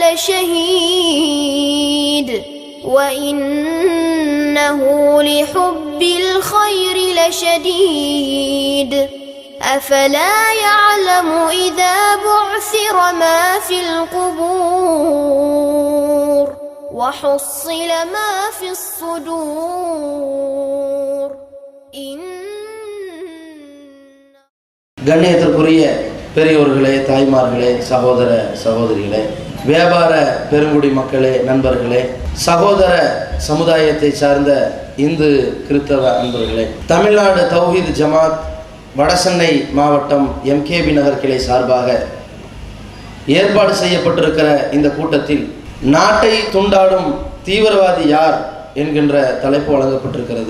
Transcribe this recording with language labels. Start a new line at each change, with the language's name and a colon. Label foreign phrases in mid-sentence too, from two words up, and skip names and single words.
Arabic: لشهيد وإنه لحب الخير لشديد أفلا يعلم إذا بعثر ما في القبور وحصل ما في الصدور
Tamil: கண்ணியத்திற்குரிய பெரியோர்களே, தாய்மார்களே, சகோதர சகோதரிகளே, வியாபார பெருங்குடி மக்களே, நண்பர்களே, சகோதர சமுதாயத்தை சார்ந்த இந்து கிறிஸ்தவ அன்பர்களே, தமிழ்நாடு தௌஹீத் ஜமாத் வடசென்னை மாவட்டம் MKB நகர் கிளை சார்பாக ஏற்பாடு செய்யப்பட்டிருக்கிற இந்த கூட்டத்தில் நாட்டை துண்டாடும் தீவிரவாதி யார் என்கின்ற தலைப்பு வழங்கப்பட்டிருக்கிறது.